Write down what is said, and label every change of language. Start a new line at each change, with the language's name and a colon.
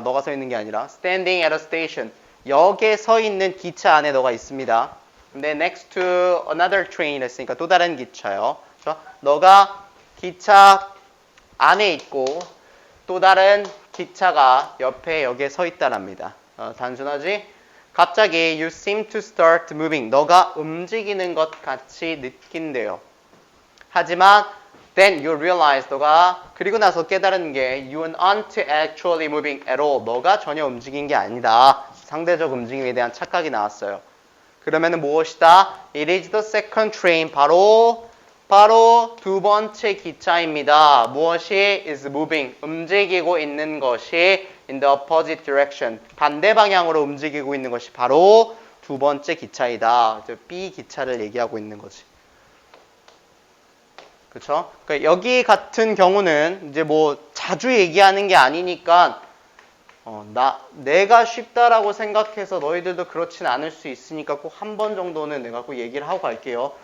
Korean: 너가 서 있는 게 아니라.
English: Standing at a station.
Korean: 역에 서 있는 기차 안에 너가 있습니다. 근데
English: next to another train
Korean: 했으니까 또 다른 기차요. 그렇죠? 너가 기차 안에 있고 또 다른 기차가 옆에 역에 서 있다랍니다. 단순하지? 갑자기
English: you seem to start moving.
Korean: 너가 움직이는 것 같이 느낀대요. 하지만
English: then you realize
Korean: 너가 그리고 나서 깨달은 게
English: you aren't actually moving at all.
Korean: 너가 전혀 움직인 게 아니다. 상대적 움직임에 대한 착각이 나왔어요. 그러면은 무엇이다?
English: It is the second train.
Korean: 바로 두 번째 기차입니다. 무엇이
English: is moving?
Korean: 움직이고 있는 것이
English: in the opposite direction.
Korean: 반대 방향으로 움직이고 있는 것이 바로 두 번째 기차이다. B 기차를 얘기하고 있는 거지. 그쵸? 그러니까 여기 같은 경우는 이제 뭐 자주 얘기하는 게 아니니까 내가 쉽다라고 생각해서 너희들도 그렇진 않을 수 있으니까 꼭 한 번 정도는 내가 꼭 얘기를 하고 갈게요.